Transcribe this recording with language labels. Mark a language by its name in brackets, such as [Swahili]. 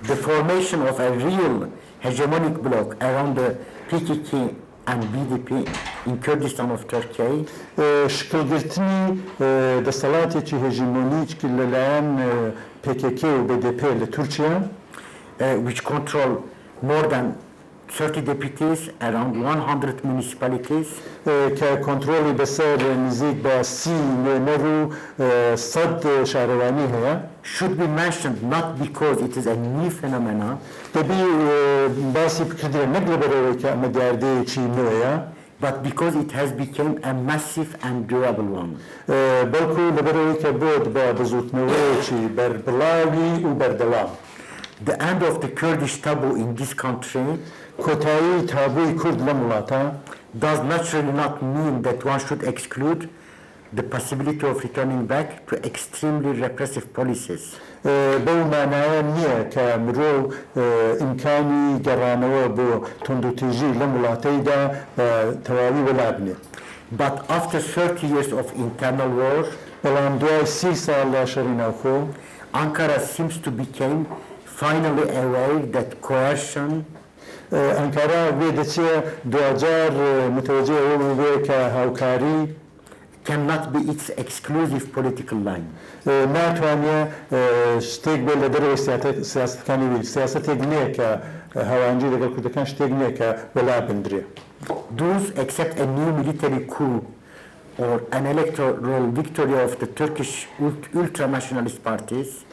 [English] The formation of a real hegemonic bloc around the PKK and BDP in Kurdistan of Turkey [Kurdish] شکلگرتنی دەسەڵاتێکی هێژیمۆنیک لەلایەن PKK و BDP لە تورکیا، [English] which control more than 30 deputies around 100 municipalities, [Kurdish] کە کۆنترۆلی بەسەر نزیک بە 30 نوێنەر و 100 شارەوانی هەیە. [English] should be mentioned not because it is a new phenomenon, [Kurdish] دەبی باسی بکردێ نەک لەبەرەوەی کە ئەمە دیاردەیەکی نوێیە، [English] but because it has become a massive and durable one. [Kurdish] بەڵکو لەبەرەوەی کە بۆت بە بزوتنەوەیەکی بەربڵاوی و بەردەوام. [English] The end of the Kurdish taboo in this country [Kurdish] کۆتایی تابووی کورد لە وڵاتە [English] does naturally not mean that one should exclude the possibility of returning back to extremely repressive policies. [Kurdish] بەو مانایە نییە کە مرۆڤ ئیمکانی گەڕانەوە بۆ توندوتیژی لەم وڵاتەیدا تەواوی وەلابنێ. [English] But after 30 years of internal war, [Kurdish] بەڵام دوای 30 ساڵ لە شەڕی ناوخۆ [English] Ankara seems to become finally aware that coercion [Kurdish] ئەنکارا وێ دەچێ دوجار متوجه ئەوە بێ کە هاوکاری [English] cannot be its exclusive political line. [Kurdish] ناتوانێت شتێک بێت لە دەرەوەی سیاستەکانی وی سیاستێک نییە کە هاوانجی لەگەڵ کوردەکان شتێک نییە کە وەلا بندرێ. [English] Those accept a new military coup or an electoral victory of the Turkish ultra-nationalist parties,